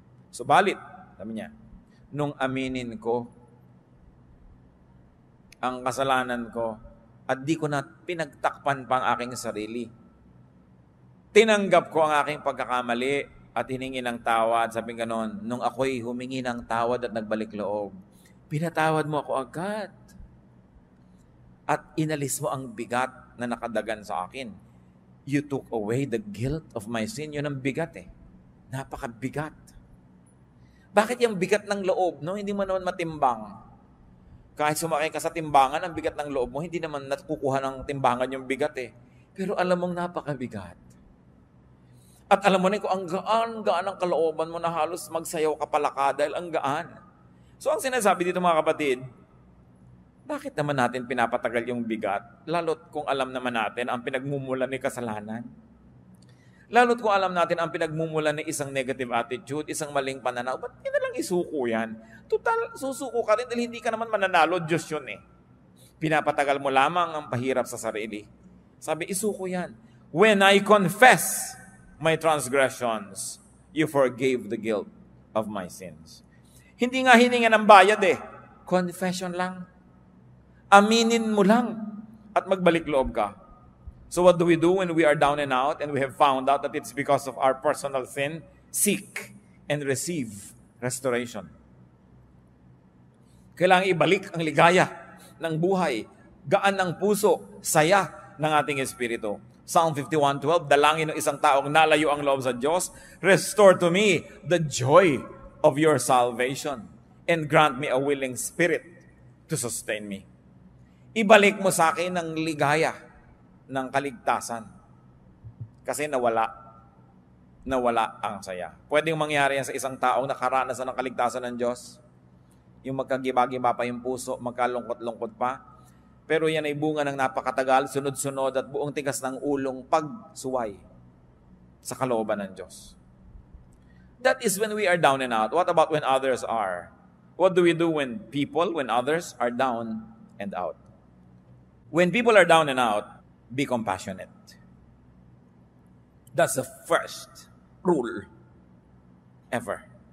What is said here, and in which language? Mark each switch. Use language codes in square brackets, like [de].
[tl] Subalit, sabi niya, nung aminin ko ang kasalanan ko at di ko na pinagtakpan pa ang aking sarili, tinanggap ko ang aking pagkakamali at hiningi ng tawad. Sabi ganon, nung ako'y humingi ng tawad at nagbalik loob, pinatawad mo ako agad at inalis mo ang bigat na nakadagan sa akin. [en] You took away the guilt of my sin. [tl] Yun ang bigat Napakabigat. Bakit yung bigat ng loob, no? Hindi mo naman matimbang. Kahit sumakay ka sa timbangan, ang bigat ng loob mo, hindi naman nakukuha ng timbangan yung bigat Pero alam mong napakabigat. At alam mo na kung ang gaan ang kalooban mo na halos magsayaw ka palaka dahil ang gaan. So ang sinasabi dito mga kapatid, bakit naman natin pinapatagal yung bigat? Lalo't kung alam naman natin ang pinagmumulan ni kasalanan. Lalo't kung alam natin ang pinagmumulan ng isang negative attitude, isang maling pananaw, ba't hindi na lang isuko yan? Total, susuko ka rin dahil hindi ka naman mananalo, Diyos yun Pinapatagal mo lamang ang pahirap sa sarili. Sabi, isuko yan. [en] When I confess my transgressions, you forgave the guilt of my sins. [tl] Hindi nga hininga ng bayad Confession lang. Aminin mo lang at magbalik loob ka. [en] So what do we do when we are down and out and we have found out that it's because of our personal sin? Seek and receive restoration. [tl] Kailangan ibalik ang ligaya ng buhay, gaan ng puso, saya ng ating espiritu. [en] Psalm 51:12, [tl] dalangin ng isang taong nalayo ang loob sa Diyos, [en] restore to me the joy of your salvation and grant me a willing spirit to sustain me. [tl] Ibalik mo sa akin ang ligaya ng kaligtasan. Kasi nawala ang saya. Pwedeng mangyari yan sa isang taong nakaranas ng kaligtasan ng Diyos. Yung magkagiba-giba pa yung puso, magkalungkot-lungkot pa. Pero yan ay bunga ng napakatagal, sunod-sunod at buong tigas ng ulong pagsuway sa kalooban ng Diyos. [en] That is when we are down and out. What about when others are? What do we do when others are down and out? When people are down and out, be compassionate. That's the first rule ever.